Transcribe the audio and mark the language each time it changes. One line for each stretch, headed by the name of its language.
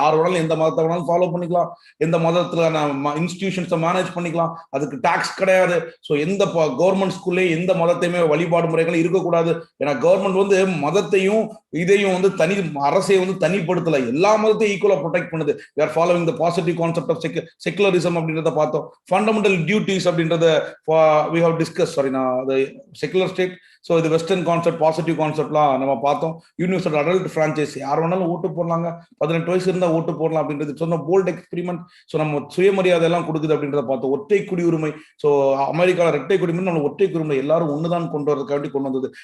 Tamil: யாரோட எந்த மதத்தை வேணாலும் ஃபாலோ பண்ணிக்கலாம், எந்த மதத்துல இன்ஸ்டிடியூஷன்ஸை மேனேஜ் பண்ணிக்கலாம், அதுக்கு டாக்ஸ் கிடையாது. ஸோ எந்த கவர்மெண்ட் ஸ்கூல்லே எந்த மதத்தையுமே வழிபாடு முறைகளும் இருக்கக்கூடாது. ஏன்னா கவர்மெண்ட் வந்து மதத்தையும் இதையும் வந்து அரசையும் வந்து தனிப்படுத்தல, எல்லா மதத்தையும் ஈக்குவலா ப்ரொடெக்ட் பண்ணுது.
English: we are following the positive concept of secularism
Tamil: அப்படின்றத பார்த்தோம்.
English: fundamental duties
Tamil: அப்படின்றத
English: we have discussed, the secular state.
Tamil: So இது வெஸ்டர்ன் கான்செப்ட், பாசிட்டிவ் கான்செப்ட்லாம் நம்ம பார்த்தோம். யூனிவர்சல் அடல்ட் பிரான்ச்சைஸ், யார் வேணாலும் ஓட்டு போடலாங்க, 18 வயசு இருந்தால் ஓட்டு போடலாம் அப்படின்றது சொன்ன போல்ட் எக்ஸ்பெரிமெண்ட். ஸோ நம்ம சுயமரியாதை எல்லாம் கொடுக்குது அப்படின்றத பார்த்தோம். ஒற்றை குடியுரிமை, ஸோ அமெரிக்காவில் ரெட்டை குடியுரிமை, நம்ம ஒற்றை குடியுரிமை எல்லாரும் ஒண்ணுதான் கொண்டு வரதுக்காண்டி கொண்டு வந்தது.